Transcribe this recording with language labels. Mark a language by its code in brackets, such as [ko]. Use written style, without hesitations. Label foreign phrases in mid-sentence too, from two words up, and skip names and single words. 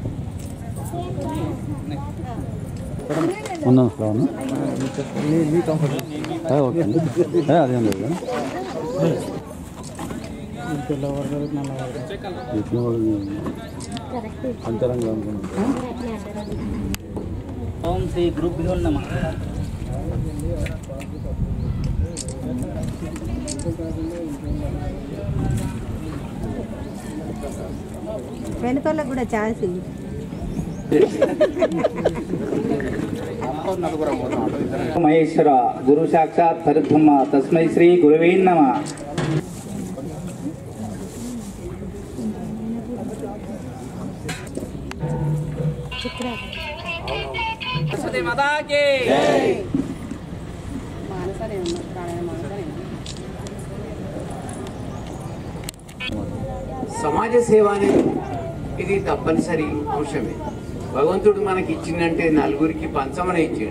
[te] అదేం లేదు అంతరంగా [sa] ओम श्री गुरुभ्यो नमः [te] వెనుకలకు కూడా ఛాన్స్ [sa] మహేశ్వర గురు సాక్షాత్ పరబ్రహ్మ తస్మై శ్రీ గురవే నమః [hi] सरस्वती माता की [te] సమాజ సేవ అనేది ఇది తప్పనిసరి అంశమే. భగవంతుడు మనకి ఇచ్చిందంటే నలుగురికి పంచమని ఇచ్చాడు.